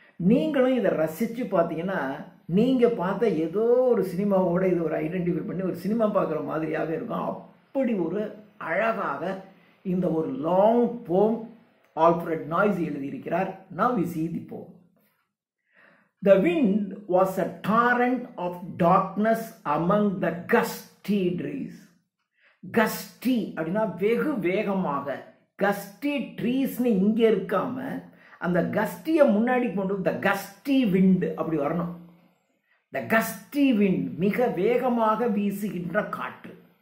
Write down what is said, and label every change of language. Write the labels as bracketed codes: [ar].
[ta] நீங்களும் இதை ரசித்து பார்த்தீங்கன்னா நீங்கள் பார்த்த ஏதோ ஒரு சினிமாவோட இது ஒரு ஐடென்டிஃபை பண்ணி ஒரு சினிமா பார்க்குற மாதிரியாக இருக்கும். அப்படி ஒரு அழகாக இந்த ஒரு லாங் போம் ஆல்ஃப்ரெட் நாய்ஸ் எழுதியிருக்கிறார். [en] Now we see the poem. The wind was a torrent of darkness among the gusty trees. [ta] Gusty அப்படின்னா வெகு வேகமாக, gusty treesனு இங்கே இருக்காம அந்த கஸ்டியை முன்னாடி கொண்டு [en] the gusty wind [ta] அப்படி வரணும். [en] the gusty wind [ta] மிக வேகமாக வீசுகின்ற காற்று.